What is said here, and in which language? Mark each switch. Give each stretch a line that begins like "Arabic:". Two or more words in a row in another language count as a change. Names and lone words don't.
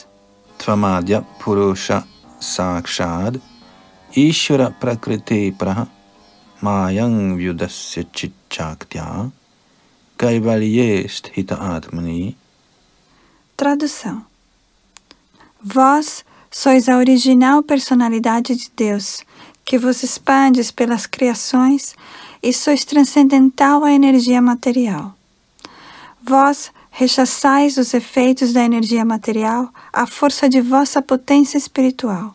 Sanskrit: Tvamadya Purusha Sakshad Ishvara Prakriti Praha Mayang Vyudasya Chichaktya Kaivalye Sthita Atmani.
Portuguese: Tradução. Vós sois a original personalidade de Deus, que vos expandes pelas criações e sois transcendental à energia material. Vós rechaçais os efeitos da energia material à força de vossa potência espiritual.